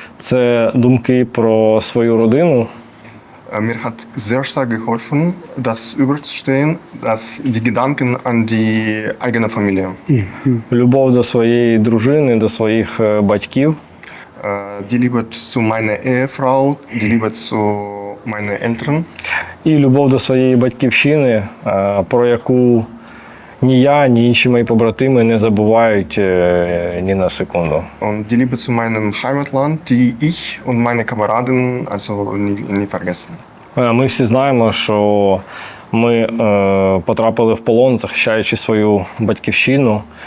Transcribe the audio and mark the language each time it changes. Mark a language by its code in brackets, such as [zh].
[uk] Це думки про свою родину. [de] Mir hat sehr stark geholfen, das überzustehen, die Gedanken an die eigene Familie. [uk] Любов до своєї дружини, до своїх батьків. [de] Die Liebe zu meiner Ehefrau, die Liebe zu meinen Eltern. [uk] І любов до своєї батьківщини, про яку ні я, ні інші мої побратими не забувають ні на секунду. [de] Und die Liebe zu meinem Heimatland, die ich und meine Kameraden also nie vergessen. [uk] Ми всі знаємо, що ми потрапили в полон, захищаючи свою батьківщину.